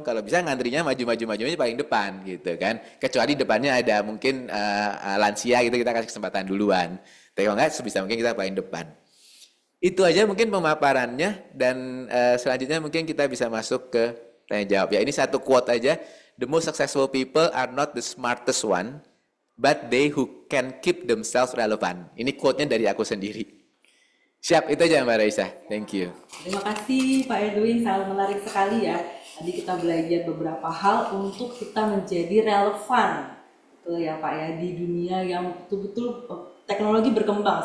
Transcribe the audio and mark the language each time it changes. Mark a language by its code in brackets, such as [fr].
[id] Kalau bisa ngantrinya maju aja paling depan gitu kan. Kecuali depannya ada mungkin lansia gitu, kita kasih kesempatan duluan. Tapi kalau nggak, sebisa mungkin kita paling depan. Itu aja mungkin pemaparannya, dan selanjutnya mungkin kita bisa masuk ke tanya jawab. Ya, ini satu quote aja. [en] The most successful people are not the smartest one, but they who can keep themselves relevant. [id] Ini quote-nya dari aku sendiri. Siap, itu aja Mbak Raisa. Thank you. Terima kasih Pak Edwin, sangat menarik sekali ya. Tadi kita belajar beberapa hal untuk kita menjadi relevan. Betul ya Pak ya, di dunia yang betul-betul teknologi berkembang.